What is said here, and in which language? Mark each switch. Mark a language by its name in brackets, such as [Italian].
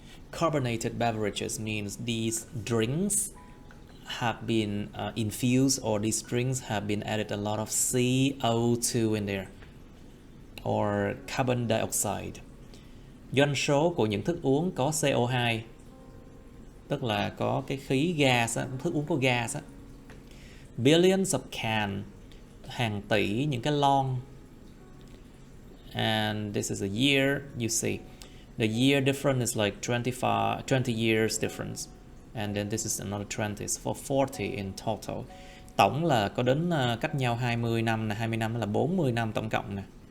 [English] Carbonated beverages means these drinks have been infused, or these drinks have been added a lot of CO2 in there, or carbon dioxide. [Vietnamese] Doanh số của những thức uống có CO2, tức là có cái khí gas á, thức uống có gas á. [English] Billions of can, [Vietnamese] hàng tỷ những cái lon. [English] And this is a year, you see. The year difference is like 20 years difference. And then this is another 20, for 40 in total. [Vietnamese] Tổng là có đến cách nhau 20 năm nè, 20 năm là 40 năm tổng cộng nè.